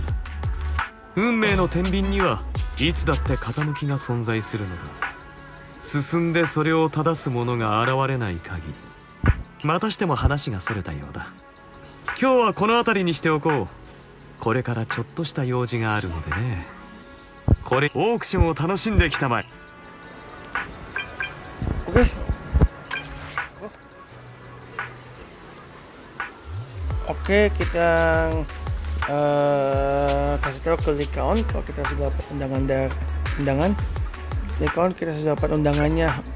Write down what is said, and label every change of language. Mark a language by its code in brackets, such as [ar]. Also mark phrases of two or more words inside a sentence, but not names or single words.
[ja] 運命の天秤にはいつだって傾きが存在するのだ。進んでそれを正す者が現れない限り。またしても話がそれたようだ。今日はこの辺りにしておこう。これからちょっとした用事があるのでね。これオークションを楽しんできたまえ。 [id] Oke, kita kasih tahu ke Lycaon kalau kita sudah dapat undangan. Lycaon, kita sudah dapat undangannya.